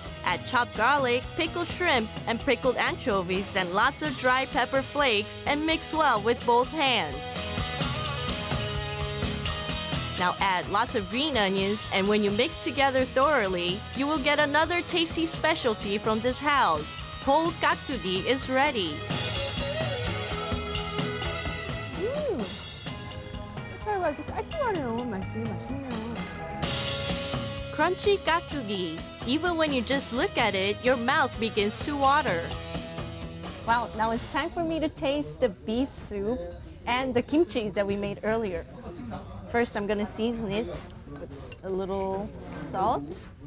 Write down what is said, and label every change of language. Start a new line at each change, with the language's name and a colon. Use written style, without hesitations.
English: Add chopped garlic, pickled shrimp, and pickled anchovies and lots of dry pepper flakes and mix well with both hands. Now add lots of green onions, and when you mix together thoroughly, you will get another tasty specialty from this house. Whole 깍두기 is ready.
Korean: 짭짤해가지고 깔끔하네요. 맛있네요.
English: Crunchy 깍두기. Even when you just look at it, your mouth begins to water. Wow, now it's time for me to taste the beef soup and the kimchi that we made earlier. First, I'm gonna season it with a little salt.